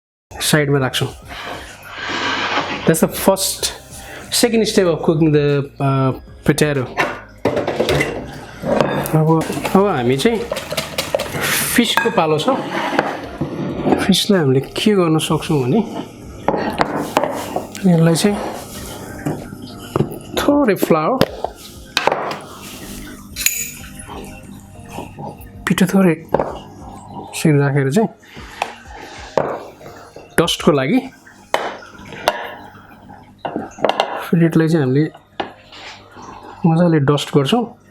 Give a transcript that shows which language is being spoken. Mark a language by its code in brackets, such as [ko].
[ne] साइडमा राख्छौँ। [en] That's the second step of cooking the potato. [ne] अब हामी चाहिँ फिसको पालो छ। फिसलाई हामीले के गर्न सक्छौँ भने यसलाई चाहिँ थोरै फ्लावर पिठो थोरै सिर राखेर चाहिँ डस्टको लागि प्लेटलाई चाहिँ हामीले मजाले डस्ट गर्छौँ।